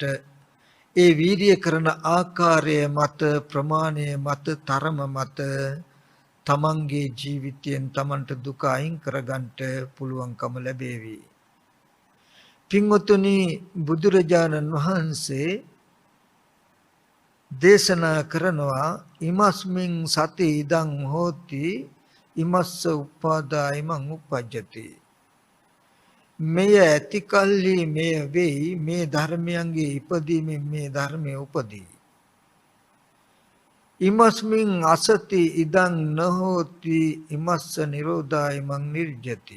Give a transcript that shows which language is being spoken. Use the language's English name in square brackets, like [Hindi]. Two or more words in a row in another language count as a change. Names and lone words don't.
[Sinhala] ඒ වීර්ය කරන ආකාරය මත ප්‍රමාණය මත තරම මත තමන්ගේ ජීවිතයෙන් තමන්ට දුක අයින් කරගන්නට පුළුවන්කම ලැබේවි. පින්වතුනි බුදුරජාණන් වහන්සේ දේශනා කරනවා [Pali] ඉමස්මින් සති ඉදං හෝති ඉමස්ස උපාදායමං උපජ්ජති. [Sinhala] මෙය ඇති කල්හි මෙය වෙයි මේ ධර්මයන්ගේ ඉපදීමෙන් මේ ධර්මයේ උපදී. [Pali] ඉමස්මින් අසති ඉදං නහෝති ඉමස්ස නිරෝධායමං නිර්ජති.